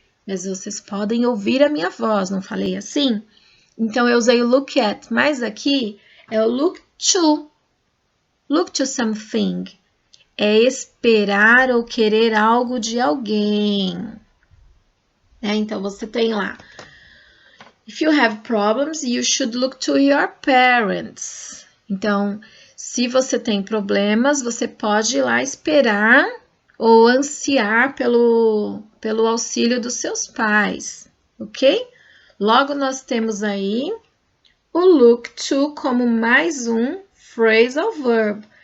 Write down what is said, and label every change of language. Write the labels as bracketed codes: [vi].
[pt] Mas vocês podem ouvir a minha voz, não falei assim? Então, eu usei o look at, mas aqui é o look to. [en] Look to something. [pt] É esperar ou querer algo de alguém. Então, você tem lá. [en] If you have problems, you should look to your parents. [pt] Então, se você tem problemas, você pode ir lá esperar ou ansiar pelo auxílio dos seus pais, ok? Logo, nós temos aí o look to como mais um phrasal verb.